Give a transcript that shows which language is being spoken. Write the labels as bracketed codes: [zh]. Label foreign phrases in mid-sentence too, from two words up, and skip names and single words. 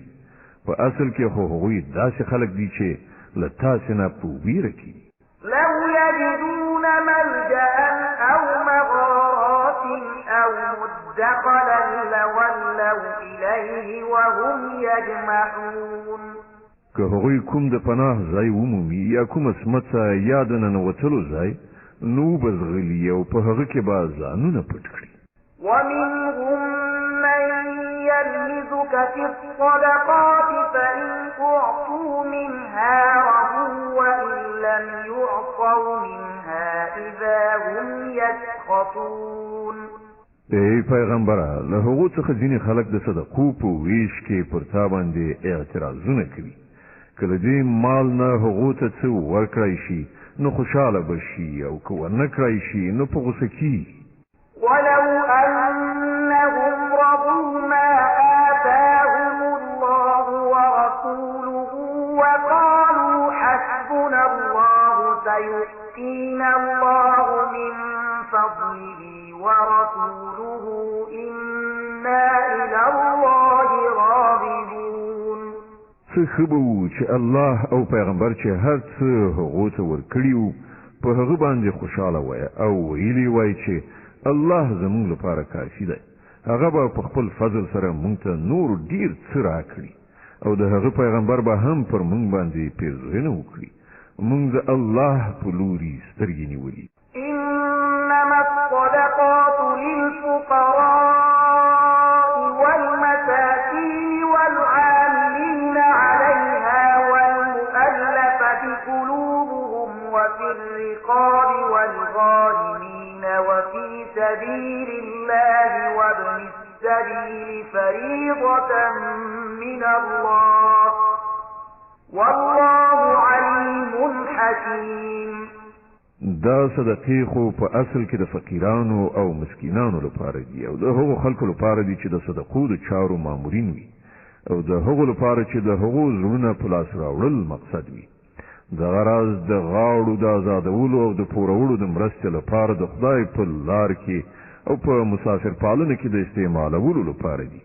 [ps] په اصل کې خو هغوی داسې خلک دي چې له تاسې نه په ویره کې دي. [ar] لو يجدون ملجأ أو مغارات أو مدخلا لولوا إليه وهم يجمعون. [ps] که هغوی کوم د پناه ځای ومومي یا کومه سمڅه یا د ننوتلو ځای، نو به ځغلي او په هغه کې به ځانونه پټ کړي. [ar] ومنهم من يلمزك في الصدقات فإن أعطوا منها رضوا وإن لم يعطوا منها إذا هم يسخطون. [ps] ای پیغمبره، له هغو څخه ځینې خلک د صدقو په ویش کې پر تا باندې اعتراضونه کوي. کله دې مال نه هغو ته څه ورکړی شي نو خوشحاله به شي، او که ورنه کړی شي نو په غوسه کېږي. [ar] ولو أنهم رضوا ما آتاهم الله ورسوله وقالوا حسبنا الله سيؤتينا الله من فضله ورسوله إنا إلى الله راغبون. [ps] څه ښه به وو چې الله او پیغمبر چې هر څه هغو ته ورکړي وو په هغه باندې خوشحاله وای او ویلي وای چې الله زموږ لپاره کافي دی. هغه به په خپل فضل سره موږ ته نور ډیر څه راکړي او د هغه پیغمبر به هم پر موږ باندې پیرزوینه وکړي. موږ د الله په لوري سترګې نیولي. [ar] إنما الصدقات للفقراء والمساكين والعاملين عليها والمؤلفة قلوبهم وفي الرقاب والغارمين وفي سبيل الله وابن السبيل فريضة من الله والله عليم حكيم. [ps] دا صدقې خو په اصل کې د فقیرانو او مسکینانو لپاره دي، او د هغو خلکو لپاره دي چې د صدقو د چارو مامورین وي، او د هغو لپاره چې د هغو زړونه په لاس راوړل مقصد وي. د غرض د غاړو د آزادولو او د پورولو د مرستې لپاره د خدای په لار کې او په مسافر پالنه کې د استعمالولو لپاره دي.